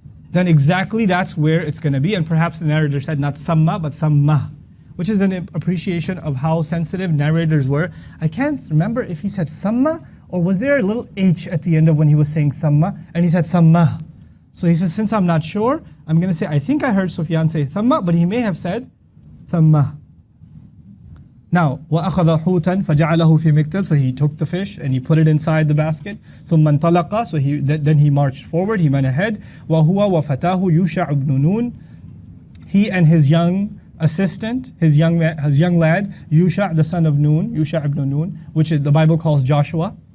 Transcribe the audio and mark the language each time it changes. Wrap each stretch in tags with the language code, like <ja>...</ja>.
<en>Then exactly that's where it's going to be. And perhaps the narrator said not thamma, but thammah, which is an appreciation of how sensitive narrators were. I can't remember if he said thamma, or was there a little H at the end of when he was saying thamma, and he said thammah. So he says, since I'm not sure, I'm going to say, I think I heard Sufyan say thamma, but he may have said thammah. Now,</en> <ar>وَأَخَذَ حُوتًا فَجَعَلَهُ فِي مِكْتَلٍ.</ar> <en>So he took the fish and he put it inside the basket.</en> <ar>ثُمَّ انطَلَقَ.</ar> <en>So then he marched forward, he went ahead.</en> <ar>وَهُوَ وَفَتَاهُ يُوشَعُ بْنُ نُونٍ.</ar> <en>He and his young assistant, his young lad, Yusha, the son of Nun, Yusha ibn Nun, which the Bible calls Joshua.</en>